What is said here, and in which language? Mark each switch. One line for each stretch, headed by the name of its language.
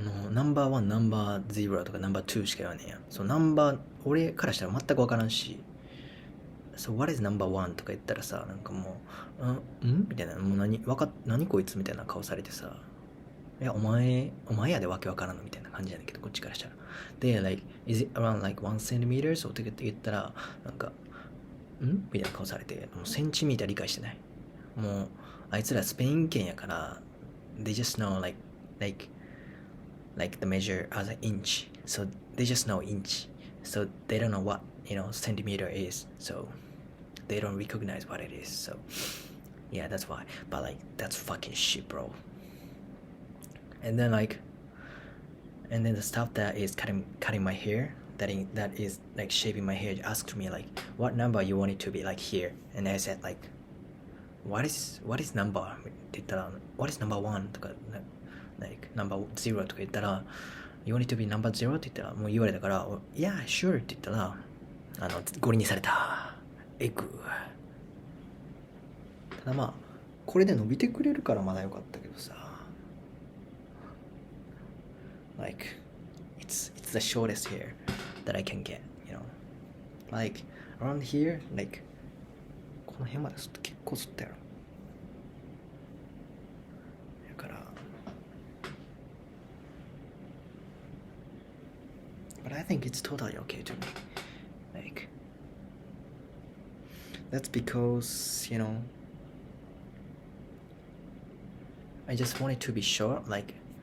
Japanese: ナンバーワン、ナンバーゼロとかナンバーツーしか言わねえやん。俺からしたら全くわからんし、
English: what is number one
Japanese: とか言ったらさ、なんかもう、みたいな、もう何こいつみたいな顔されてさ、いや、お前やでわけわからんのみたいな感じやねんけど、こっちからしたら。
English: で、is it around like 1 centimeter?
Japanese: そうって言ったら、なんか、みたいな顔されて、もうセンチミーター理解してない。もう、あいつらスペイン圏やから、
English: they just know like, like the measure as an inch. So they just know inch. So they don't know what, centimeter is. So they don't recognize what it is. So yeah, that's why. But like, that's fucking shit, bro. And then the staff that is cutting my hair, that is like shaving my hair, asked me like what number you want it to be like here, and I said like what is number
Japanese: って言ったら
English: what is number one とか like number zero とか言ったら you want it to be number zero
Japanese: って言ったらもう言われたから
English: yeah sure
Japanese: って言ったらゴリにされたエグ。ただこれで伸びてくれるからまだ良かったけどさ、
English: like it's the shortest hair that I can get, like around here, like
Japanese: この辺まで結構吸ったやろ。だから
English: but I think it's totally okay to me, like that's because I just want it to be short, like